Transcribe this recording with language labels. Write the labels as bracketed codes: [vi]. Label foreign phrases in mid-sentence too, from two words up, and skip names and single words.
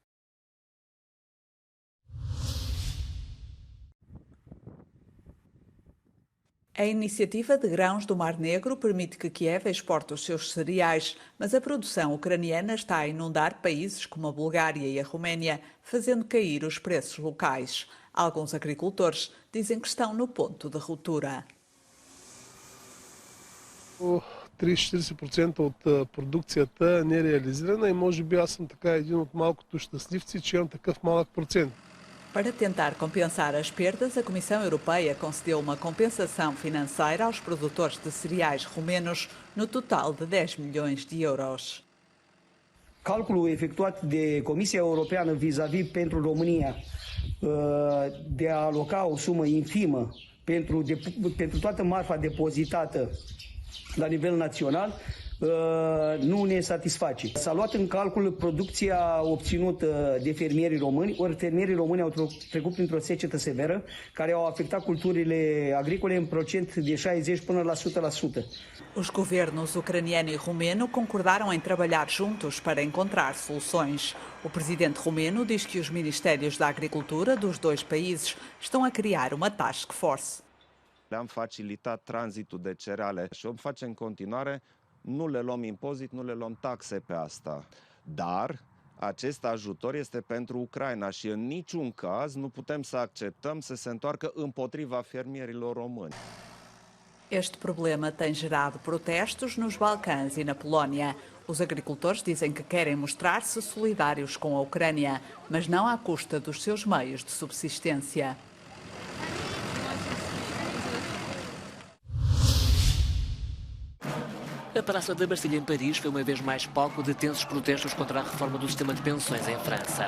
[pt] A iniciativa de grãos do Mar Negro permite que Kiev exporte os seus cereais, mas a produção ucraniana está a inundar países como a Bulgária e a Roménia, fazendo cair os preços locais. Alguns agricultores dizem que estão no ponto de ruptura. [bg] 30-40% от продукцията не е реализирана и може би аз съм така един от малкото щастливци, че имам такъв малък процент. [pt] Para tentar compensar as perdas, a Comissão Europeia concedeu uma compensação financeira aos produtores de cereais romenos no total de 10 milhões de euros. [ro] Calculul efectuat de Comisia Europeană vis-a-vis pentru România de a aloca o sumă infimă pentru toată marfa depozitată la nivel național nu ne satisface. S-a luat în calcul producția obținută de fermierii români, ori fermierii români au trecut printr-o secetă severă, care au afectat culturile agricole în procent de 60 până la 100%. [pt] Os governos ucraniano e romeno concordaram em trabalhar juntos para encontrar soluções. O presidente romeno diz que os ministérios da agricultura dos dois países estão a criar uma [en] task force. [ro] Le-am facilitat tranzitul de cereale și o face în continuare. Nu le luăm impozit, nu le luăm taxe pe asta. Dar acest ajutor este pentru Ucraina și în niciun caz nu putem să acceptăm să se întoarcă împotriva fermierilor români. [pt] Este problema tem gerado protestos nos Balcãs e na Polónia. Os agricultores dizem que querem mostrar-se solidários com a Ucrânia, mas não à custa dos seus meios de subsistência. A Praça da Bastilha em Paris foi uma vez mais palco de tensos protestos contra a reforma do sistema de pensões em França.